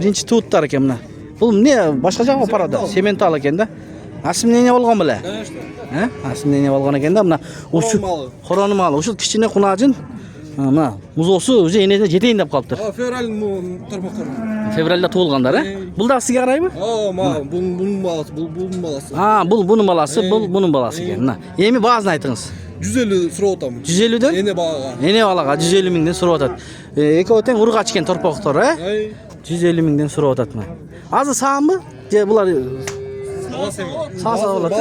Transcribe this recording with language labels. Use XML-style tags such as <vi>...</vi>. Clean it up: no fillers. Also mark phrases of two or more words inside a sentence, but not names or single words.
<ky>Биринчи тууттар экен мына. Бул эмне башка жакка барады? Сементал экен да. Асымнене болгон беле? Асымнене болгон экен да. Мына ушул корону малы. Ушул кичине кунажын. Мына музоосу уже энесине жетейин деп калыптыр. Февраль торпоктор. Февралда туулгандар, Бул да сизге карайбы? Бунун баласы, бунун баласы. Бул бунун баласы, бул бунун баласы экен. Мына. Эми баазын айтыңыз. 150 сурап атам. 150дөн? Эне багага. Эне балага 150 миңден сурап атат. Экөө тең ургач экен торпоктор, 150 миңден сурап атат мына. Азыр саамбы? Же булар сааса болот.</ky>